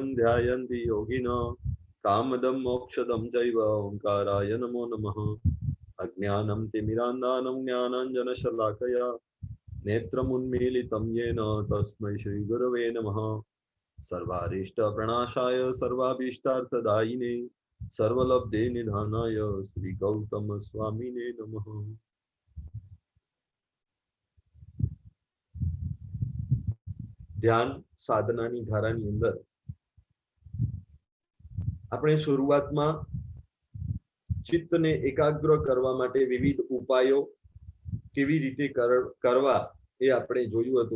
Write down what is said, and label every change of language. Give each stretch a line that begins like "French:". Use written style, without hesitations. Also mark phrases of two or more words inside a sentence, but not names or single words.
Sanskrit: ध्यायन्ति योगिनः कामदं मोक्षदं चैव ओङ्काराय नमो नमः अज्ञानं तिमिरान्धानं ज्ञानाञ्जनशलाकया नेत्रमुन्मीलितं येन तस्मै श्रीगुरवे नमः सर्वारिष्टप्रणाशाय सर्वाभीष्टार्थदायिने सर्वलब्धे निधानाय श्री गौतम स्वामिने नमः।
Gujarati: ધ્યાન સાધનાની ધારાની અંદર આપણે શરૂઆતમાં ચિત્તને એકાગ્ર કરવા માટે વિવિધ ઉપાયો કેવી રીતે કરવા એ આપણે જોયું હતું.